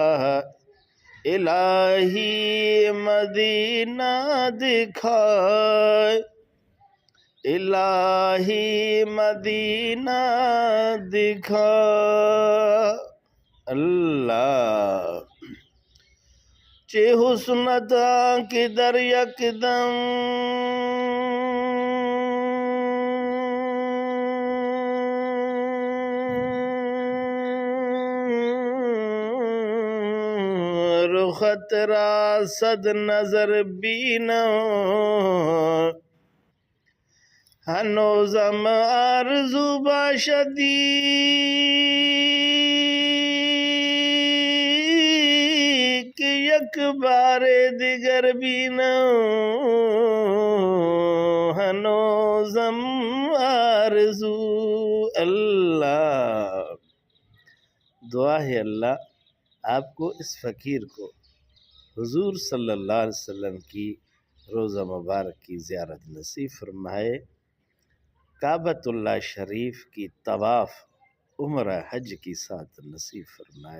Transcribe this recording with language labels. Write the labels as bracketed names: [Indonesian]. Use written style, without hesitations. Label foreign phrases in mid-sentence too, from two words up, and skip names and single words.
[Urdu] الہی مدینہ دکھائے، الہی مدینہ دکھا اللہ۔ [Persian] چہ حسنتا کی در یکدم، رخت را صد نظر بینم، ہنوزم آرزو باشدی کہ یک بار دیگر بینم، ہنوزم آرزو اللہ۔ [Urdu] دعا ہے اللہ آپ کو اس فقیر کو حضور صلی اللہ علیہ وسلم کی روضہ مبارک کی زیارت نصیب فرمائے، کعبۃ اللہ شریف کی طواف عمرہ حج کی ساتھ نصیب فرمائے۔